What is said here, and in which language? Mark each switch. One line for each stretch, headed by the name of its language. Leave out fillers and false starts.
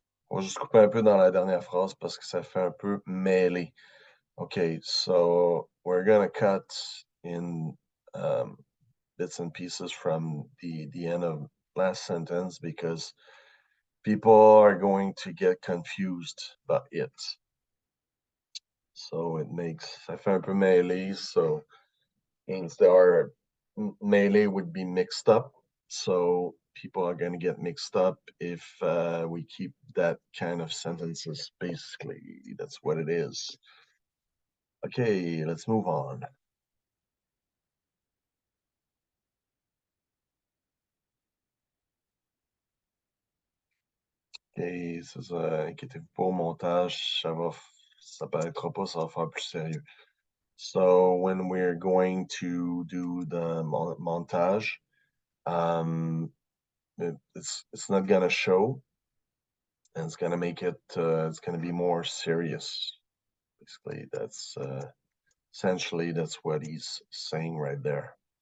French: On va juste couper un peu dans la dernière phrase parce que ça fait un peu mêlé.
English: Okay, so we're gonna cut in bits and pieces from the end of last sentence because people are going to get confused about it. So it makes,
French: ça fait un peu mêlé,
English: so means there are melee would be mixed up. So people are going to get mixed up if we keep that kind of sentences. Basically, that's what it is. Okay, let's move on.
French: Okay, c'est ça. Inquiétez-vous pas au montage, ça paraîtra pas, ça va faire plus sérieux.
English: So when we're going to do the montage, it's not gonna show, and it's gonna make it it's gonna be more serious. Basically, that's essentially that's what he's saying right there.